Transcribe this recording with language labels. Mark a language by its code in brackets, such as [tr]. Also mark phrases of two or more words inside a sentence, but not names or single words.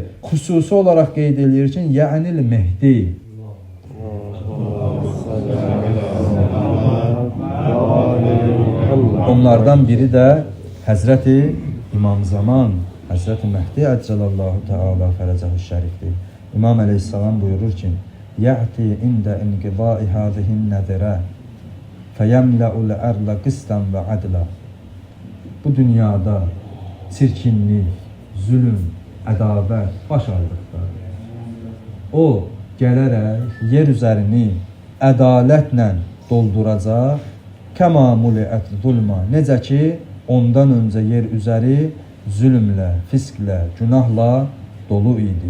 [az] Xüsusi olaraq qeyd edir ki, [ar] يعني المهدي. [az] Onlardan biri də Həzrəti İmam Zaman, Həzrəti Mehdi [ar] عجل الله تعالى فرجه [az] şərifdir. İmam əleyhissalam buyurur ki, [ar] يأتي عند انقضاء هذه النذرة فيملأ الأرض قسطا وعدلا. [az] Bu dünyada çirkinlik, zulüm, ədavət baş aldıqda o gələrək yer üzərini ədalətlə dolduracaq. [ar] كما ملئت ظلما. [az] Necə ki ondan öncə yer üzəri zülmlə, fisklə, günahla dolu idi.